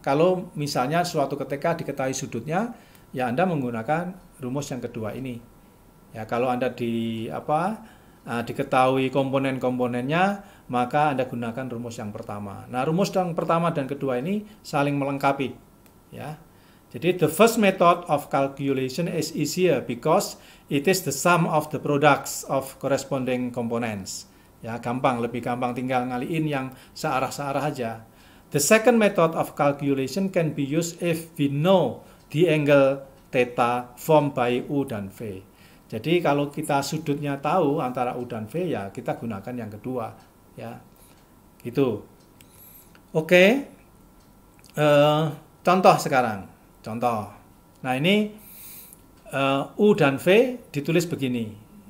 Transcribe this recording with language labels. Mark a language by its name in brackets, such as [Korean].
[Indonesian] Kalau misalnya suatu ketika diketahui sudutnya, ya Anda menggunakan rumus yang kedua ini. Ya, kalau Anda diketahui komponen-komponennya, maka Anda gunakan rumus yang pertama. Nah, rumus yang pertama dan kedua ini saling melengkapi, ya. Jadi [English] the first method of calculation is easier because it is the sum of the products of corresponding components. [Indonesian] Ya, lebih gampang tinggal ngaliin yang searah-searah aja. [English] The second method of calculation can be used if we know the angle theta formed by U dan V. [Indonesian] Jadi kalau kita sudutnya tahu antara U dan V, ya kita gunakan yang kedua, ya, gitu. Oke, contoh sekarang. Contoh. Nah, ini U dan V ditulis begini.